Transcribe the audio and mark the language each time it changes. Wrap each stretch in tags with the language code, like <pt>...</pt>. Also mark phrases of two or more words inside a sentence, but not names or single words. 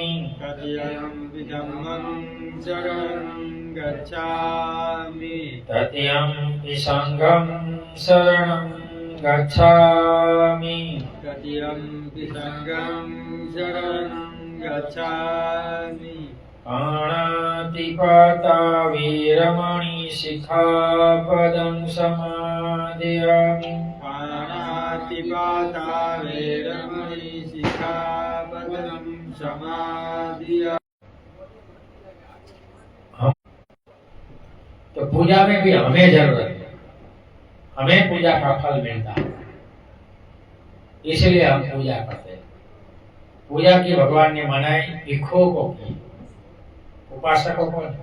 <pi>तत्यंपि धम्मं शरणं गच्छामि तत्यंपि संघं शरणं गच्छामि तत्यंपि संघं शरणं गच्छामि पाणातिपाता वीरमणि शिखापदं समादयामि पाणातिपाता वेरमणि सिक्खापदं समादियामि।</pi> <hi>तो पूजा में भी हमें जरूरत है, हमें पूजा का फल मिलता है, इसलिए हम पूजा करते हैं। पूजा की भगवान ने मनाई भिक्षुओं को की, उपासकों को नहीं।</hi>